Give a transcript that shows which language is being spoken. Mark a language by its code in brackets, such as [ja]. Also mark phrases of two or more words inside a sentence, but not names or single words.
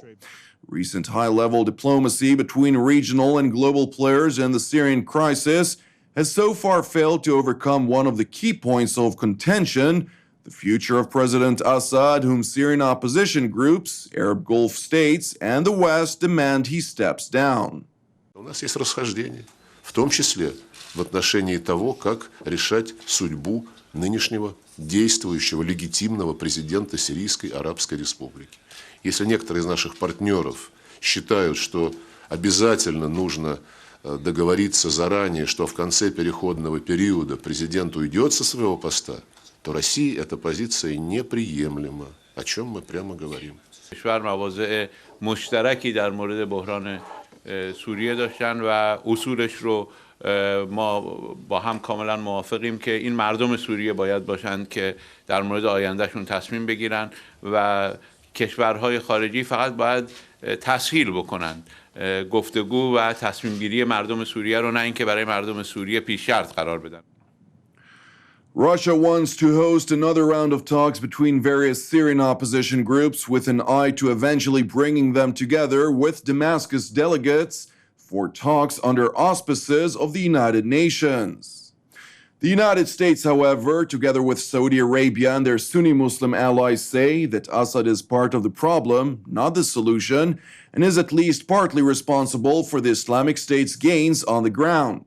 [en] Recent high-level diplomacy between regional and global players in the Syrian crisis has so far failed to overcome one of the key points of contention: the future of President Assad, whom Syrian opposition groups, Arab Gulf states, and the West demand he steps down. [ru] У нас есть расхождение, в том числе в отношении того, как решать судьбу нынешнего действующего легитимного президента Сирийской Арабской Республики. Если некоторые из наших партнеров считают, что обязательно нужно договориться заранее, что в конце переходного периода президент уйдет со своего поста, то России эта позиция неприемлема, о чем мы прямо говорим. [fa] کشور مواضع مشترکی در مورد بحران سوریه داشتن و اصولش رو ما با هم کاملا موافقیم که این مردم سوریه باید باشند که در مورد آیندهشون تصمیم بگیرن و کشورهای خارجی فقط باید تسهیل بکنند گفتگو و تصمیم گیری مردم سوریه رو، نه اینکه برای مردم سوریه پیش شرط قرار بدن. [en] Russia wants to host another round of talks between various Syrian opposition groups with an eye to eventually bringing them together with Damascus delegates for talks under auspices of the United Nations. The United States, however, together with Saudi Arabia and their Sunni Muslim allies, say that Assad is part of the problem, not the solution, and is at least partly responsible for the Islamic State's gains on the ground.